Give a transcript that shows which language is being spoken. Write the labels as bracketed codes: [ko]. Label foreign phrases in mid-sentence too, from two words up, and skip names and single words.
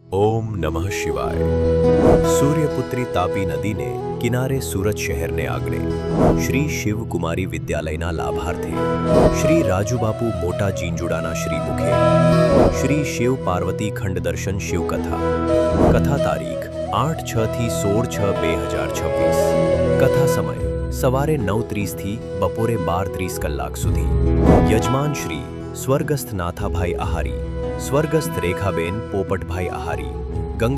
[sa] ओम नमः शिवाय। [gu] સૂર્યપુત્રી તાપી નદીને કિનારે સુરત शહેરને આંગણે શ્રી શિવકુમારી વિદ્યાલયના લાભાર્થે શ્રી રાજુબાપુ મોટા જીંજુડાના શ્રીમુખે શ્રી શિવ પાર્વતી ખંડ દર્શન શિવકથા કથા તારીખ 8/6 થી 16/6/2026 કથા સમય સવારે 9:30 થી બપોરે 12:30 કલાક સુધી યજમાન શ્રી સ્વર્ગસ્થ નાથાભાઈ આહારી સ્વર્ગસ્થ રેખાબેન પોપટભાઈ આહારી ગંગા